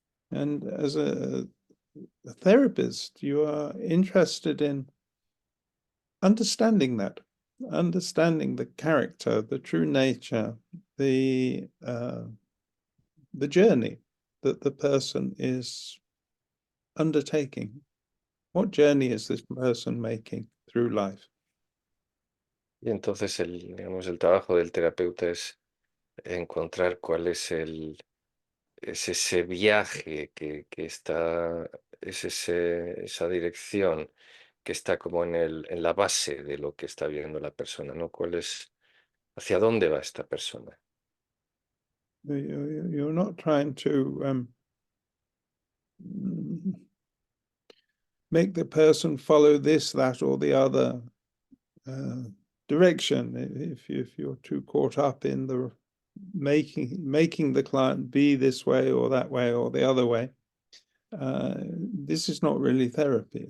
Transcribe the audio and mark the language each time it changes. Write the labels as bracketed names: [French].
[English] And as a therapist, you are interested in understanding that, understanding the character, the true nature, the journey that the person is undertaking. What journey is this person making through life? [Spanish] Y entonces digamos, el trabajo del terapeuta es encontrar cuál es ese viaje que está, esa dirección que está como en la base de lo que está viendo la persona, ¿no? Hacia dónde va esta persona. [English] You're not trying to make the person follow this, that, or the other direction. If you're too caught up in the making the client be this way or that way or the other way, this is not really therapy.